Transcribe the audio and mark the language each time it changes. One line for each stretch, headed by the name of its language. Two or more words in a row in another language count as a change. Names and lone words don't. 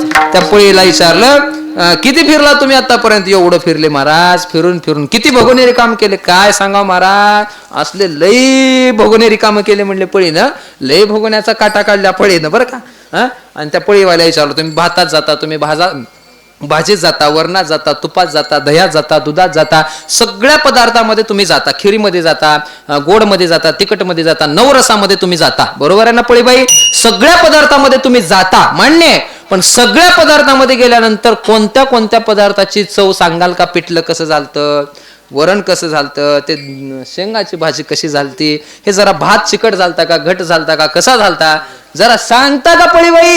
Marathi: त्या पळीला विचारलं किती फिरला तुम्ही आतापर्यंत? एवढं फिरले महाराज, फिरून फिरून. किती भगोनेरी काम केले? काय सांगा महाराज, असले लई भगोनेरी काम केले म्हणले पळीनं. लई भगोन्याचा काटा काढल्या पळीनं बरं का. आणि त्या पळीवाल्या विचारलं तुम्ही भातात जाता, तुम्ही भाजीत जाता, वरणात जाता, तुपात जाता, दह्यात जाता, दुधात जाता, सगळ्या पदार्थामध्ये तुम्ही जाता. खिरीमध्ये जाता, गोडमध्ये जाता, तिखटमध्ये जाता, नवरसामध्ये तुम्ही जाता. बरोबर आहे ना पळीबाई? सगळ्या पदार्थामध्ये तुम्ही जाता मान्य. पण सगळ्या पदार्थामध्ये गेल्यानंतर कोणत्या कोणत्या पदार्थाची चव सांगाल का? पिठलं कसं झालतं, वरण कसं झालतं, ते शेंगाची भाजी कशी झालती, हे जरा भात चिकट झालता का, घट झालता का, कसा झालता, जरा सांगता का पळीबाई?